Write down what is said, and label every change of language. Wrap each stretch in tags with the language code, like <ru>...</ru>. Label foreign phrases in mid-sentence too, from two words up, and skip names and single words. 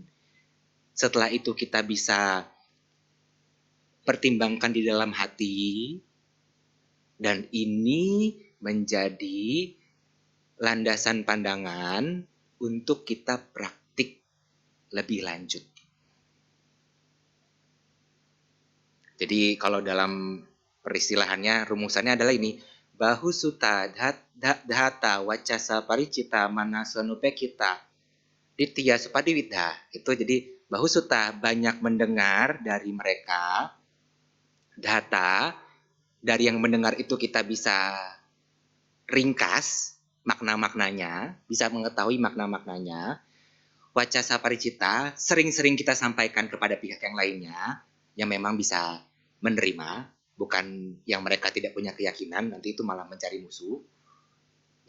<id>Setelah itu kita bisa pertimbangkan di dalam hati, dan ini menjadi landasan pandangan untuk kita praktik lebih lanjut. Jadi kalau dalam peristilahannya, rumusannya adalah ini.</id> <pi>Bahu sutta dhata wacasa paricita manasanupekita ditya supadiwidha.</pi> <id>Itu jadi</id> <pi>bahu sutta</pi> <id>banyak mendengar dari mereka. Dhata, dari yang mendengar itu kita bisa ringkas makna-maknanya, bisa mengetahui makna-maknanya.</id> <pi>Wacasa paricita,</pi> <id>sering-sering kita sampaikan kepada pihak yang lainnya, yang memang bisa menerima, bukan yang mereka tidak punya keyakinan, nanti itu malah mencari musuh.</id>